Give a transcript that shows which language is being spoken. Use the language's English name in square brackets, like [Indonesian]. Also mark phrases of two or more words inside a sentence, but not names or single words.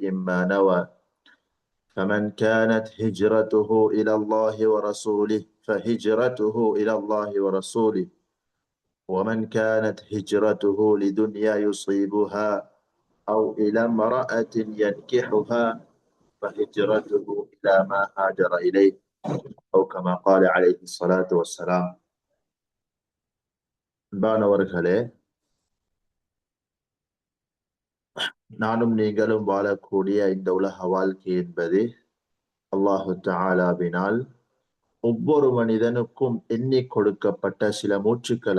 [Arabic] ما نوى، فمن كانت هجرته إلى الله ورسوله فهجرته إلى الله ورسوله، ومن كانت هجرته لدنيا يصيبها أو إلى امرأة ينكحها فهجرته إلى ما هاجر إليه، أو كما قال عليه الصلاة والسلام. [Tamil] அன்பானவர்களே, நானும் நீங்களும் வாழக்கூடிய இந்த உலக வாழ்க்கை என்பது அல்லாஹு தஆலாவினால் ஒவ்வொரு மனிதனுக்கும் எண்ணி கொடுக்கப்பட்ட சில மூச்சுக்கள்.